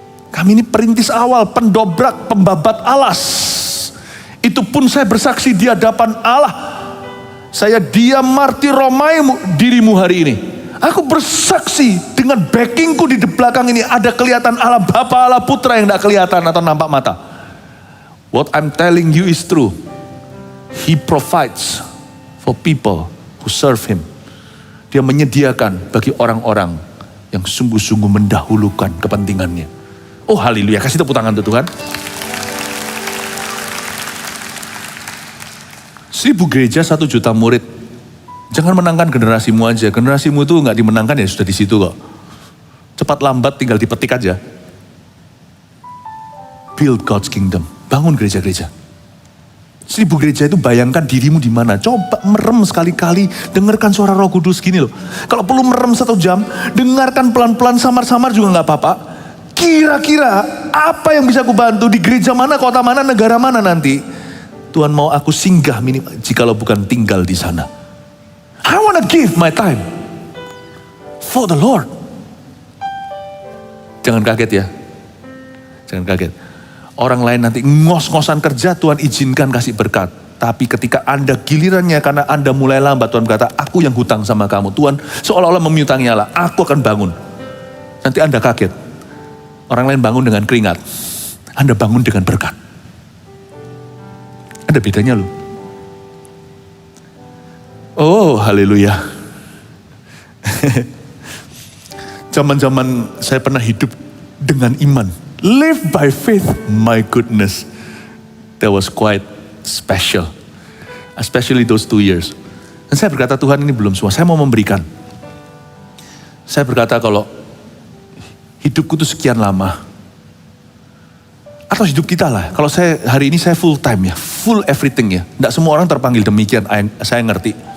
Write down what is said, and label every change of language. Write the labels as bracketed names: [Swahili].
[Indonesian] Kami ini perintis awal, pendobrak, pembabat alas. Itu pun saya bersaksi di hadapan Allah. Saya diam martir romaimu dirimu hari ini. Aku bersaksi dengan backingku di belakang ini ada kelihatan Allah Bapa, Allah Putra yang tidak kelihatan atau nampak mata. [English] What I'm telling you is true. He provides for people who serve Him. [Indonesian] Dia menyediakan bagi orang-orang yang sungguh-sungguh mendahulukan kepentingannya. Oh haleluya, kasih tepuk tangan untuk Tuhan. 1000 gereja, 1 juta murid. Jangan menangkan generasimu aja. Generasimu itu nggak dimenangkan ya sudah di situ kok. Cepat lambat tinggal dipetik aja. [English] Build God's kingdom. [Indonesian] Bangun gereja-gereja. 1000 gereja itu bayangkan dirimu di mana. Coba merem sekali-kali, dengarkan suara Roh Kudus gini loh. Kalau perlu merem 1 jam, dengarkan pelan-pelan, samar-samar juga nggak apa-apa. Kira-kira apa yang bisa aku bantu di gereja mana, kota mana, negara mana nanti? Tuhan mau aku singgah minimal, jikalau bukan tinggal di sana. [English] I wanna give my time for the Lord. [Indonesian] Jangan kaget ya. Jangan kaget. Orang lain nanti ngos-ngosan kerja, Tuhan izinkan kasih berkat. Tapi ketika Anda gilirannya karena Anda mulai lambat, Tuhan berkata, aku yang hutang sama kamu. Tuhan seolah-olah memiutangi Allah, aku akan bangun. Nanti Anda kaget. Orang lain bangun dengan keringat. Anda bangun dengan berkat. Ada bedanya loh. Oh haleluya. Zaman-zaman saya pernah hidup dengan iman. [English] Live by faith, my goodness. That was quite special. Especially those 2 years. [Indonesian] Dan saya berkata, Tuhan ini belum semua, saya mau memberikan. Saya berkata kalau hidupku itu sekian lama. Atau hidup kita lah. Kalau saya hari ini saya full time ya. Full everything ya. Tidak semua orang terpanggil demikian, saya ngerti.